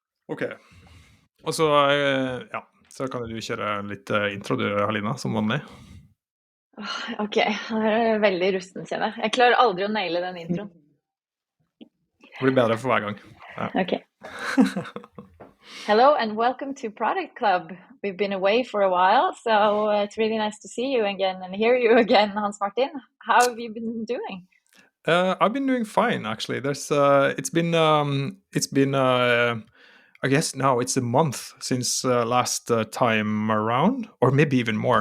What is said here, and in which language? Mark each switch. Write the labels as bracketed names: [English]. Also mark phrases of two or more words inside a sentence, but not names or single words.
[Norwegian] Ok. Og så, så kan du kjøre litt intro du, Halina, som vanlig. Ok, det er veldig rusten, kjenner jeg. Jeg klarer aldri å naile den introen. Det blir bedre for hver gang. Ja. Okay. [English] Hello and welcome to Product Club. We've been away for a while, so it's really nice to see you again and hear you again, Hans Martin. How have you been doing? I've been doing fine, actually. It's been I guess now it's a month since last time around, or maybe even more.